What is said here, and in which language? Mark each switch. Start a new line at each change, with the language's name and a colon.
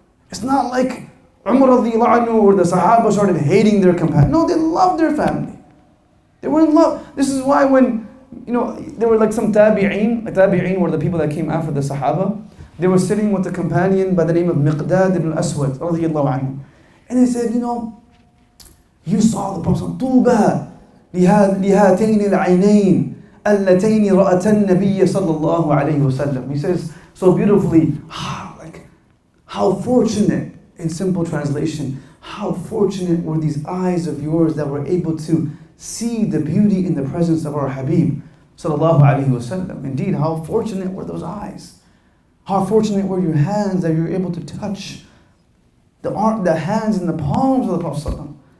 English: It's not like Umar radiyallahu anhu or the Sahaba started hating their companion. No, they loved their family. They were in love. This is why when, there were like some tabi'een. Like tabi'een were the people that came after the Sahaba. They were sitting with a companion by the name of Miqdad ibn Aswad radiyallahu anhu. And they said, you saw the Prophet,
Arabic: طوبى لهاتين العينين اللتين رأتا النبي صلى الله عليه وسلم.
English: He says so beautifully, how fortunate, in simple translation, how fortunate were these eyes of yours that were able to see the beauty in the presence of our Habib sallallahu alaihi wasallam. Indeed, how fortunate were those eyes. How fortunate were your hands that you were able to touch the hands and the palms of the Prophet sallallahu.